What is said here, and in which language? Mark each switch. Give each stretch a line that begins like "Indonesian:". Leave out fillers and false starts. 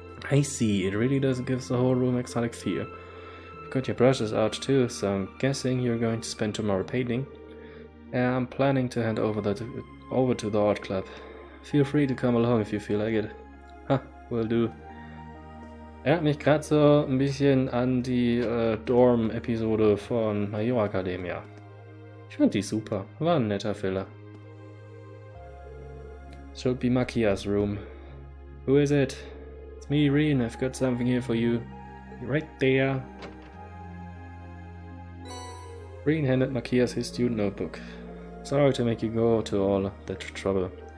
English: I see, it really does give the whole room exotic feel. You've got your brushes out too, so I'm guessing you're going to spend tomorrow painting. I'm planning to hand over to the art club. Feel free to come along if you feel like it. Will do.
German: Erinnert mich gerade so ein bisschen an die Dorm-Episode von My Hero Academia. Ich fand die super, war ein netter Filler.
English: Should be Makia's room. Who is it? It's me, Rean. I've got something here for you. Right there. Rean handed Matthias his student notebook. Sorry to make you go to all that trouble.